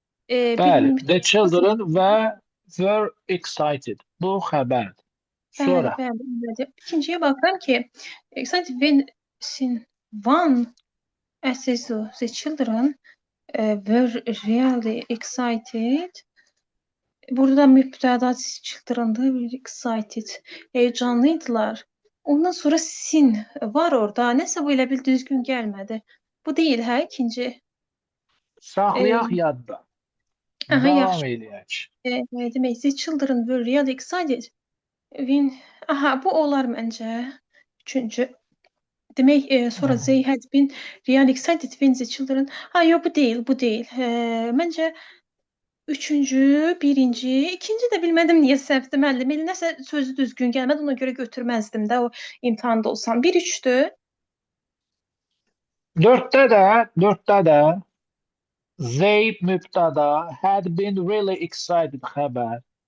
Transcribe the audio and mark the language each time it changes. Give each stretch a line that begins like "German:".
English: Bəli, the children were excited.
Azerbaijani: Bu xəbərdir. Sonra. Bəli. İkinciyə baxıram ki,
English: excited when one says the children were really excited.
Azerbaijani: Burada mübtada children'da excited. Heyecanlıydılar. Ondan sonra sin var orada. Nəsə bu elə bil düzgün gəlmədi. Bu deyil, hə, ikinci. Saxlayaq E, yadda. aha, Davam yaxşı. eləyək. Demək,
English: the children were really excited. When,
Azerbaijani: aha, bu olar məncə. Üçüncü. Demək, sonra
English: they had been really excited when the children...
Azerbaijani: Ha, yox, bu deyil, bu deyil. Məncə üçüncü, birinci, ikinci də bilmədim niyə səhvdir müəllim. Elə nəsə sözü düzgün gəlmədi, ona görə götürməzdim də o imtahanda olsam. 1-3-dür. Dörddə də
English: they
Azerbaijani: mübtada
English: had been really excited
Azerbaijani: xəbər.